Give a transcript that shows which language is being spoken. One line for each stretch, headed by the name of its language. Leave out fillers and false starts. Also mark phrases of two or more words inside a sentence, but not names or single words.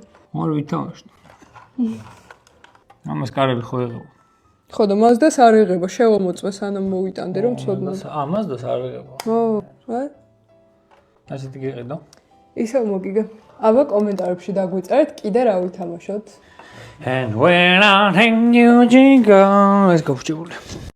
Georgian: არ ვითამაშნე. ამას კარები ხო იღება. ხო და Mazda-ს არ იღება, შევამოწმე სანამ მოვიტანდი, რომ ცოდნა. Mazda-ს არ იღება. ო, აი. ასეთი გიყიდო. ისე მოგიგე. აბა კომენტარებში დაგვიწერეთ კიდე რა ვითამაშოთ.
English: And when I think you jingle, let's go.